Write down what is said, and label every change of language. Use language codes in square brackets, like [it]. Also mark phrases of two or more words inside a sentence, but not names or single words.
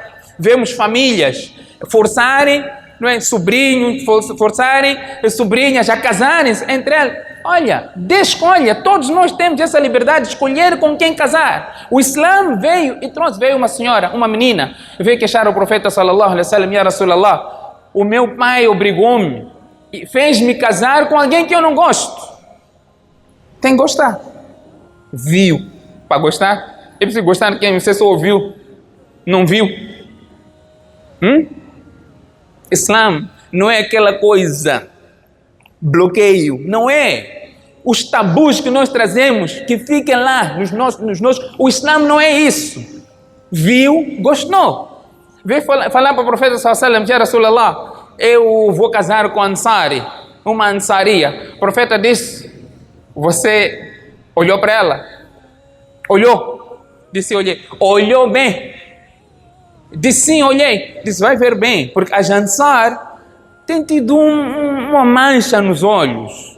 [pt] Vemos famílias forçarem, não é? Sobrinhos, forçarem sobrinhas a casarem-se entre elas. Olha, escolha, todos nós temos essa liberdade de escolher com quem casar. O Islã veio e trouxe, veio uma senhora, uma menina, veio queixar ao profeta [ar] صلى الله عليه وسلم يا رسول الله, [pt] o meu pai obrigou-me e fez-me casar com alguém que eu não gosto. Tem que gostar. Viu para gostar? É preciso gostar de quem você só ouviu, não viu. Islã não é aquela coisa, bloqueio, não é. Os tabus que nós trazemos, que fiquem lá nos nossos. O Islã não é isso. Viu, gostou. Veio falar para o profeta [ar] صلى الله عليه وسلم يا رسول الله, [pt] eu vou casar com Ansari, uma Ansaria. O profeta disse: você olhou para ela? Olhou? Disse: olhei. Olhou bem? Disse: sim, olhei. Disse: vai ver bem, porque a Ansar tem tido uma mancha nos olhos.